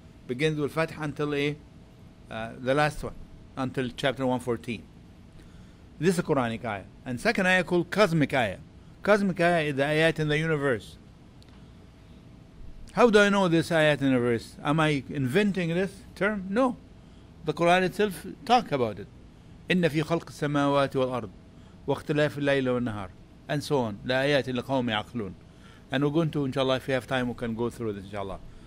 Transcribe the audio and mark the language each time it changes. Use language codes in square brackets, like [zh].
[en] Begins with Fath until the last one, until chapter 114. This is a Quranic ayah. And second ayah called Cosmic ayah. Cosmic ayah is the ayat in the universe. How do I know this ayat in the universe? Am I inventing this term? No. The Quran itself talks about it. [ar] إن في خلق السماوات والأرض واختلاف الليل والنهار, [en] and so on. [ar] لآيات لقوم يعقلون. [en] And we're going to, inshallah, if we have time, we can go through this, inshallah.